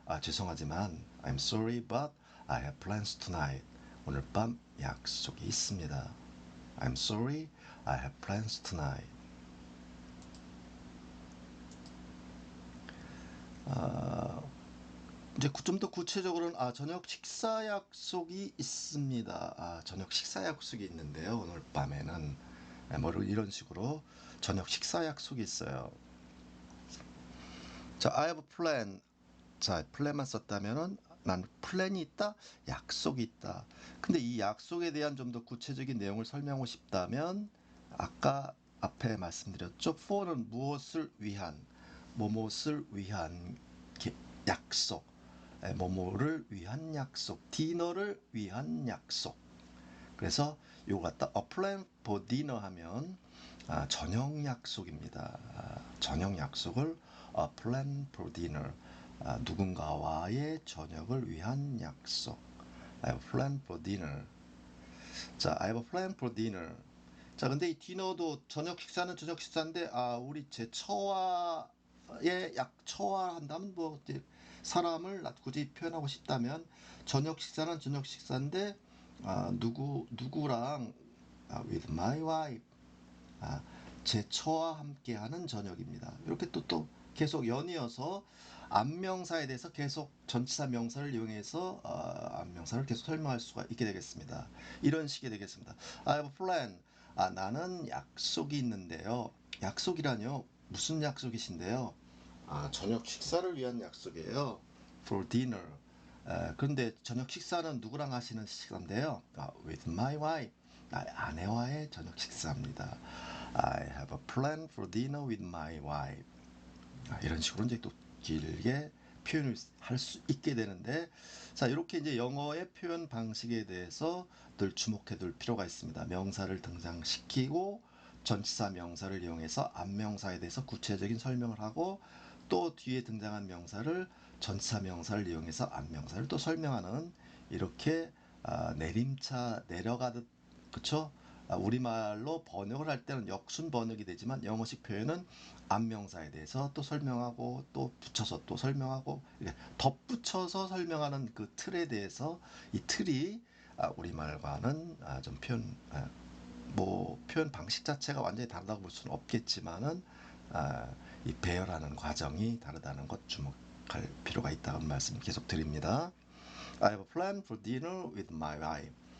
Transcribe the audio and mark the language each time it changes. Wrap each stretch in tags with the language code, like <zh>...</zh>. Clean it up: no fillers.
<ko>죄송하지만</ko> <en>I'm sorry, but I have plans tonight.</en> <ko>오늘 밤 약속이 있습니다.</ko> <en>I'm sorry. I have plans tonight.</en> <ko>이제 좀 더 구체적으로는 저녁 식사 약속이 있습니다. 저녁 식사 약속이 있는데요. 오늘 밤에는 뭐 이런 식으로 저녁 식사 약속이 있어요.</ko> <en>자, I have a plan.</en> <ko>자, 플랜만 썼다면은 난 플랜이 있다, 약속이 있다. 근데 이 약속에 대한 좀 더 구체적인 내용을 설명하고 싶다면 아까 앞에 말씀드렸죠. for는 무엇을 위한, 뭐뭇을 위한 약속, 뭐뭐를 위한 약속, 디너를 위한 약속. 그래서 요거 갖다</ko> <en>a plan for dinner</en> <ko>하면 저녁 약속입니다. 저녁 약속을</ko> <en>a plan for dinner.</en> <ko>누군가와의 저녁을 위한 약속.</ko> <en>I have a plan for dinner. 자, I have a plan for dinner.</en> <ko>자, 근데 이 디너도 저녁 식사는 저녁 식사인데 우리 제 처와의 처화한다면 뭐 사람을 굳이 표현하고 싶다면 저녁 식사는 저녁 식사인데 누구랑</ko> <en>with my wife.</en> <ko>제 처와 함께하는 저녁입니다. 이렇게 또 계속 연이어서 안명사에 대해서 계속 전치사 명사를 이용해서 안명사를 계속 설명할 수가 있게 되겠습니다. 이런 식이 되겠습니다.</ko> <en>I have a plan.</en> <ko>나는 약속이 있는데요. 약속이라뇨? 무슨 약속이신데요? 저녁 식사를 위한 약속이에요.</ko> <en>For dinner.</en> <ko>그런데 저녁 식사는 누구랑 하시는 식사인데요?</ko> <en>With my wife.</en> <ko>나의 아내와의 저녁 식사입니다.</ko> <en>I have a plan for dinner with my wife.</en> <ko>이런 식으로 이제 또 길게 표현을 할 수 있게 되는데, 자, 이렇게 이제 영어의 표현 방식에 대해서 늘 주목해 둘 필요가 있습니다. 명사를 등장시키고 전치사 명사를 이용해서 안명사에 대해서 구체적인 설명을 하고 또 뒤에 등장한 명사를 전치사 명사를 이용해서 안명사를 또 설명하는 이렇게 내림차 내려가듯 그쵸? 우리말로 번역을 할 때는 역순 번역이 되지만 영어식 표현은 안명사에 대해서 또 설명하고 또 붙여서 또 설명하고 이렇게 덧붙여서 설명하는 그 틀에 대해서 이 틀이 우리말과는 좀 뭐 표현 방식 자체가 완전히 다르다고 볼 수는 없겠지만은 이 배열하는 과정이 다르다는 것 주목할 필요가 있다는 말씀 계속 드립니다.</ko> <en>I have a plan for dinner with my wife.</en>